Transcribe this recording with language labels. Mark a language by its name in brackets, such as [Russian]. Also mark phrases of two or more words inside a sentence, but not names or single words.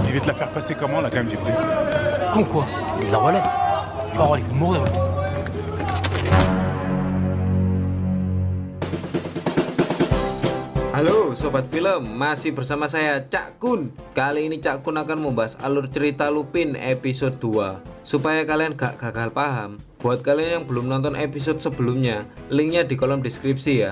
[French] la faire passer comment là quand même, Jeffrey? Con quoi? Il la relaie. Tu vas voir, il faut mourir. [Indonesian] Halo Sobat Film, masih bersama saya Cak Kun. Kali ini Cak Kun akan membahas alur cerita Lupin episode 2. Supaya kalian gak gagal paham, buat kalian yang belum nonton episode sebelumnya, linknya di kolom deskripsi ya.